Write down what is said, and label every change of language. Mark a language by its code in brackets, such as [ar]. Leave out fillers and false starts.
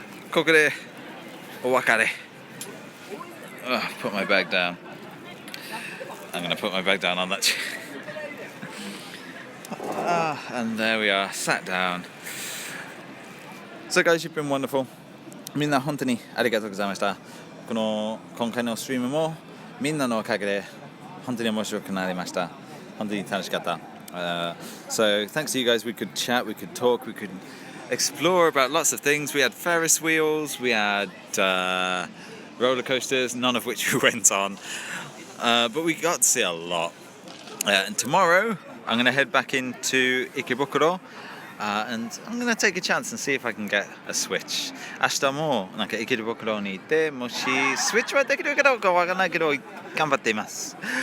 [ja] Kokore owakare. [en] Put my bag down. I'm going to put my bag down on that chair. And there we are, sat down. So guys, you've been wonderful. [ja] みんな本当にありがとうございました。今回のストリームもみんなのおかげで本当に面白くなりました。本当に楽しかった。 [en] So thanks to you guys, we could chat, we could talk, we could explore about lots of things. We had Ferris wheels, we had roller coasters, none of which we went on. But we got to see a lot. And tomorrow, I'm going to head back into Ikebukuro. And I'm going to take a chance and see if I can get a Switch. [ja] 明日もなんか池袋に行って、もしスイッチはできるかどうかわからないけど頑張っています。